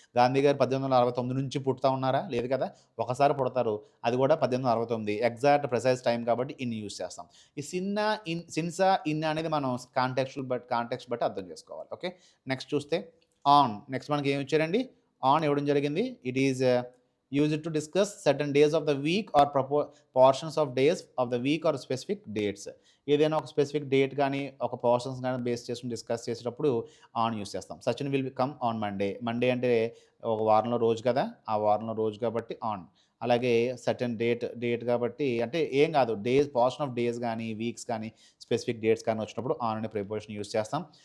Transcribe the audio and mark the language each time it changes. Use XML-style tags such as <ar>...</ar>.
<te>గాంధీ గారు 1869 నుంచి పుడతా ఉన్నారా, లేదు కదా, ఒకసారి పుడతారు, అది కూడా 1869. ఎగ్జాక్ట్ ప్రిసైజ్ టైం కాబట్టి ఇన్ యూస్ చేస్తాం. ఈ సిన్సా ఇన్ అనేది మనం కాంటెక్స్ట్ బట్టి అర్థం చేసుకోవాలి. ఓకే, నెక్స్ట్ చూస్తే ఆన్. నెక్స్ట్ మనకి ఏమి ఇచ్చారండి, ఆన్ ఇవ్వడం జరిగింది.</te> <en>It is use it to discuss certain days of the week or portions of days of the week or specific dates.</en> <te>ఏదైనా ఒక స్పెసిఫిక్ డేట్ కానీ ఒక పోర్షన్స్ కానీ బేస్ చేసుకుని డిస్కస్ చేసేటప్పుడు ఆన్ యూస్ చేస్తాం.</te> <en>Sachin will come on Monday.</en> <te>Monday అంటే ఒక వారంలో రోజు కదా, ఆ వారంలో రోజు కాబట్టి ఆన్. అలాగే సర్టెన్ డేట్ కాబట్టి అంటే ఏం కాదు, డేస్ పోర్షన్ ఆఫ్ డేస్ కానీ వీక్స్ కానీ స్పెసిఫిక్ డేట్స్ కానీ వచ్చినప్పుడు ఆన్ అనే ప్రిపోజిషన్ యూస్ చేస్తాం.</te>